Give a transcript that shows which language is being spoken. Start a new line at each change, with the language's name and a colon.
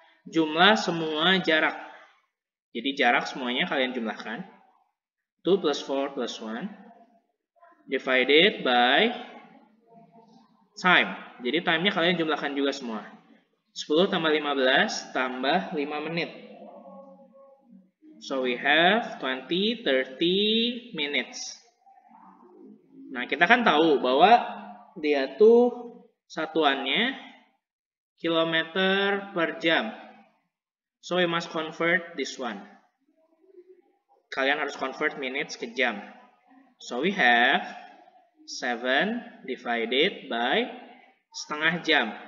Indonesian: jumlah semua jarak. Jadi jarak semuanya kalian jumlahkan.
English: 2 plus 4 plus 1 divided by time.
Indonesian: Jadi time-nya kalian jumlahkan juga semua. 10 tambah 15 tambah 5 menit.
English: So we have 20, 30 minutes.
Indonesian: Nah, kita kan tahu bahwa dia tuh satuannya kilometer per jam.
English: So we must convert this one.
Indonesian: Kalian harus convert minutes ke jam.
English: So we have 7 divided by
Indonesian: setengah jam.